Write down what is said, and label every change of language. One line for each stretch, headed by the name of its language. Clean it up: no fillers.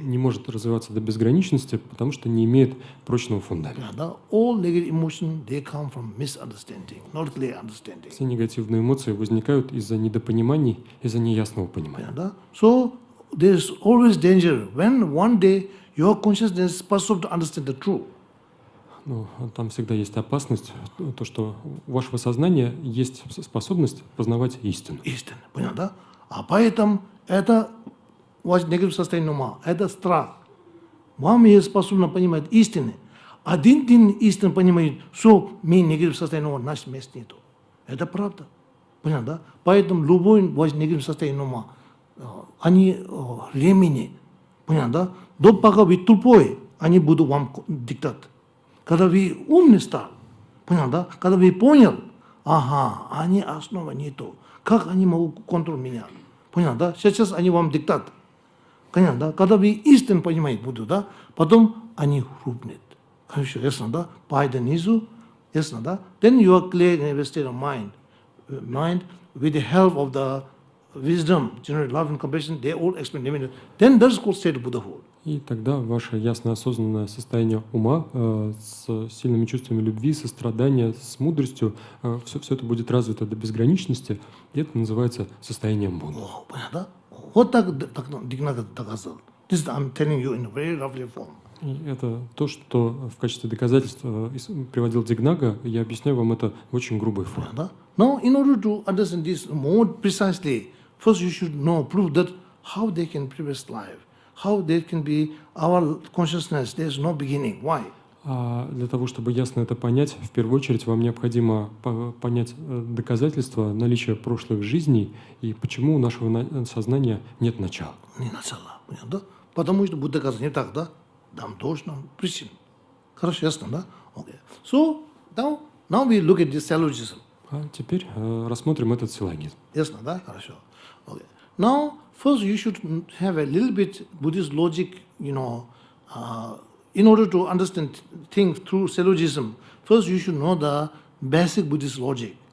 Russian: Не может развиваться до безграничности, потому что не имеет прочного фундамента.
English: All negative emotions, they come from misunderstanding, not clear understanding.
Russian: Все негативные эмоции возникают из-за недопониманий, из-за неясного понимания.
English: So there is always danger when one day your consciousness is possible to understand the truth.
Russian: Ну, там всегда есть опасность, то, что у вашего сознания есть способность познавать истину. Истина, понятно, да? А поэтому это ваш негативное состояние ума, это страх. Вам есть способность понимать истины. Один день истину понимает, что мне негативное состояние ума, наш мест нету. Это правда. Понятно, да? Поэтому любой ваш негативное состояние ума, они времени, понятно, да? До пока вы тупой, они будут вам диктат. Когда вы умный стал, понятно, да? Когда вы понял, ага, они основа не то. Как они могут контролировать меня? Понятно, да? Сейчас они вам диктат. Понятно, да? Когда вы истинно понимаете будут, да? Потом они рухнут. Хорошо, ясно, да? Пайда низу, ясно, да?
English: Then you are clear in a state of mind. Mind, with the help of the wisdom, general love and compassion, they all explain limited. Then that's called state of Buddhahood.
Russian: И тогда ваше ясно осознанное состояние ума с сильными чувствами любви, сострадания, с мудростью, все это будет развито до безграничности, и это называется состоянием Будды. Понятно? Вот так Дигнага доказал.
English: This I'm telling you in a very roughly form.
Russian: И это то, что в качестве доказательства приводил Дигнага, я объясняю вам это в очень грубой форме.
English: Now, in order to understand this more precisely, first you should know, prove that how they can previous life. How there can be our consciousness, there is no beginning. Why?
Russian: Для того, чтобы ясно это понять, в первую очередь вам необходимо понять доказательства наличия прошлых жизней и почему у нашего сознания нет начала. Не начала, понятно? Потому что Будда сказал не так, да? Там точно причин. Хорошо, ясно, да? Okay.
English: So now we look at this syllogism.
Russian: Теперь рассмотрим этот силлогизм. Ясно, да? Хорошо. Okay.
English: Now, first you should have a little bit Buddhist logic, in order to understand things through syllogism. First you should know the basic Buddhist logic.